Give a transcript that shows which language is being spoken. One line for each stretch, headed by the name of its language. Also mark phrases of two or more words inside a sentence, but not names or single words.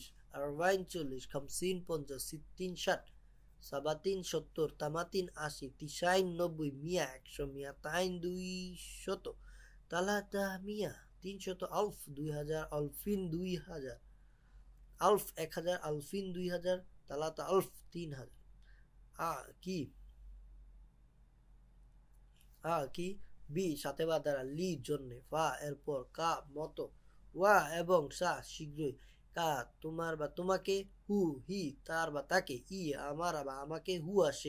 Arabic: أربعين 40 خمسين 50 ستين 60. سبعين 70 ثمانين 80 تسعين 90 مية 100. مئتين 200 ثلاثة مية 300. ألف 2000 ألفين 2000 ألف 1000. ألفين 2000 ثلاثة ألف 3000. কি কি বি
Bangla: সাথে বা দ্বারা
Arabic: লি জন্য। ফা এরপর। কা মতো।
Bangla: ওয়া এবং সা শীঘ্রই। কা তোমার বা তোমাকে।
Arabic: هو هي তার বা তাকে। ই আমার বা আমাকে। হুয়া সে।